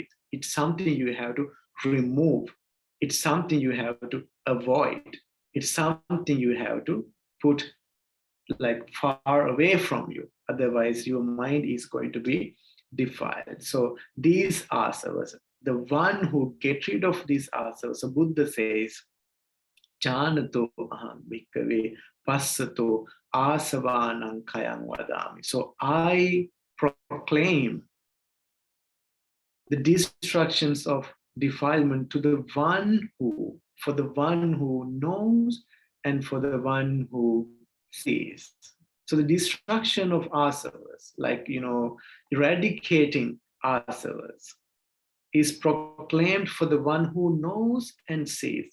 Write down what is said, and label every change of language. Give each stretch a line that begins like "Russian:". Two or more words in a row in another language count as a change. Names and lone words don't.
English: It's something you have to remove. It's something you have to avoid. It's something you have to put like far away from you. Otherwise, your mind is going to be defiled. So these asavas, the one who gets rid of these asavas, so Buddha says,
Pali: Janato aham bhikkhave passato asavanam kayam vadami.
English: So I proclaim the destructions of defilement to the one who, for the one who knows and for the one who sees. So the destruction of asavas, like, eradicating asavas, is proclaimed for the one who knows and sees.